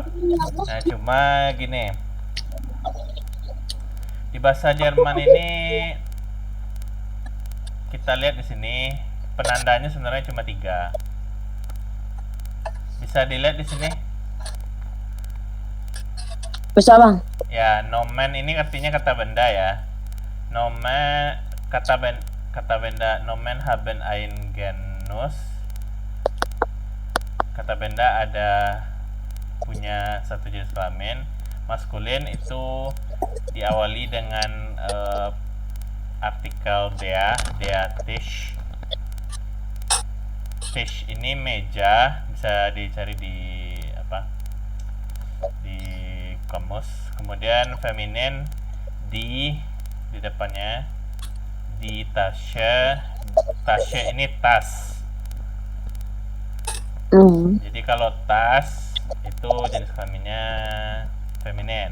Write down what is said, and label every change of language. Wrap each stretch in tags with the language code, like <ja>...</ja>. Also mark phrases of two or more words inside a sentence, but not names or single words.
<id>Nah, cuma gini, di bahasa Jerman ini kita lihat di sini penandanya sebenarnya cuma 3. Bisa dilihat di sini. Bisa bang. Ya, nomen ini artinya kata benda ya. Nomen kata benda</id> <de>nomen haben ein genus.</de> <id>Kata benda ada punya satu jenis kelamin. Maskulin itu diawali dengan artikel</id> <de>der Tisch.</de> <id>Tisch ini meja, bisa dicari di di kamus. Kemudian feminin di depannya, di Tasche. Tasche ini tas. Jadi kalau tas itu jenis kelaminnya feminin.</id>